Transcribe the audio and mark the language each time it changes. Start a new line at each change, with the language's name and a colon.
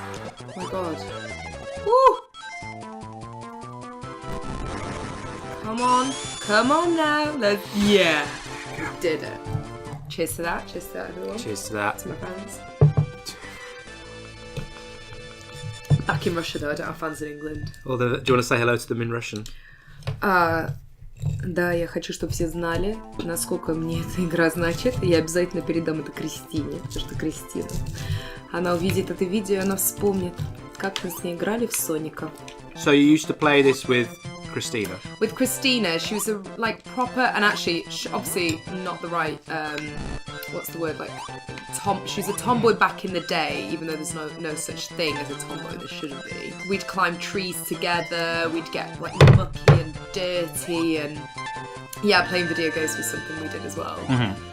English: Oh my god. Woo! Come on now. Yeah. Did it. Cheers to that, everyone. Cheers to that. To my fans. Back in Russia though, I don't have fans in England. Do you want to say hello to them in Russian?
Russian: Да, я хочу, чтобы все знали, насколько мне эта игра значит. Я обязательно передам это Кристине, потому что Кристина. Она увидит это видео, и она вспомнит, как мы с ней играли в Соника.
English: So you used to play this with Christina? With Christina, she was a proper, and actually, obviously not the right, what's the word, she was a tomboy back in the day, even though there's no such thing as a tomboy, there shouldn't be. We'd climb trees together, we'd get mucky and dirty, and yeah, playing video games was something we did as well. Mm-hmm.